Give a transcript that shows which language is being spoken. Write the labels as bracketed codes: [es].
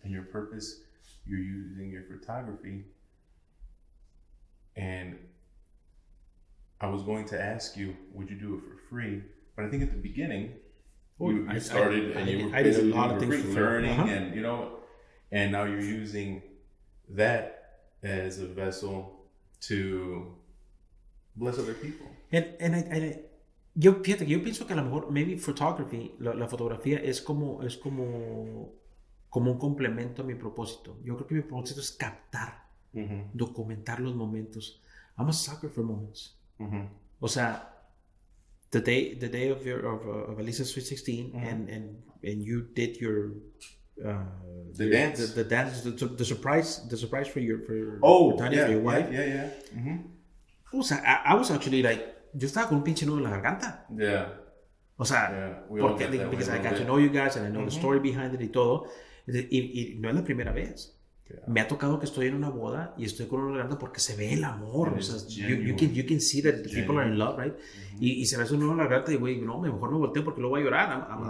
[en] And your purpose, you're using your photography. And I was going to ask you, would you do it for free? But I think at the beginning, you started and you were did a lot of things for learning, and and now you're using that as a vessel to bless other people. [es] And yo pienso que a lo mejor [en] maybe photography, [es] la fotografía es como un complemento a mi propósito. Yo creo que mi propósito es captar, documentar los momentos. [en] I'm a sucker for moments. [es] O sea, [en] the day of Elisa's Sweet 16, and you did your the dance, the surprise for your wife. Yeah. [es] O sea, [en] I was actually like, [es] yo estaba con un pinche nudo en la garganta. [en] Yeah. [es] O sea, porque [en] because I got to know you guys and I know the story behind it [es] y todo. Y no es la primera vez. [en] Yeah. [es] Me ha tocado que estoy en una boda y estoy con una garganta porque se ve el amor. O sea, [en] you can see that the people are in love, right? [es] Y se ve eso en la garganta y güey, no, mejor me volteo porque luego voy a llorar.